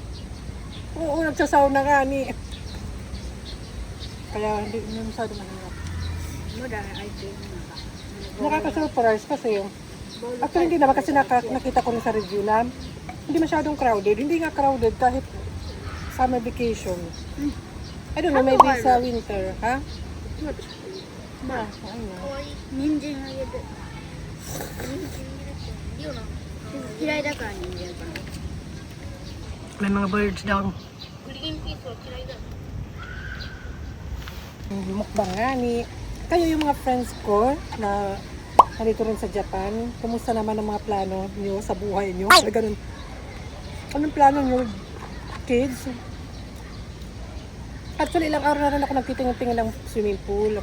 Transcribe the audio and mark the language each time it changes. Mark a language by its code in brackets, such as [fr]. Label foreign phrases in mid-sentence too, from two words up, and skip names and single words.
[tl] Oo, nagsasauna nga ni. Kaya hindi masyado mahirap. Nakaka-surprise kasi yung actually hindi naman kasi nakita ko na sa review na hindi masyadong crowded. Hindi nga crowded kahit [en] summer vacation. I don't know, maybe [tl] sa winter, ha? Ba, ayun na. [ja] 人参あげて人参入れていいよな嫌いだから人参かな [tl] May mga birds daw. [ja] グリーンピースは嫌いだ [tl] Mukbang nga ni. Kayo yung mga friends ko na nandito rin sa Japan. Kumusta naman ang mga plano niyo sa buhay niyo? Ganun. Anong plano niyo, kids? Actually, ilang araw na rin ako nagtitingin-tingin ng [en] swimming pool.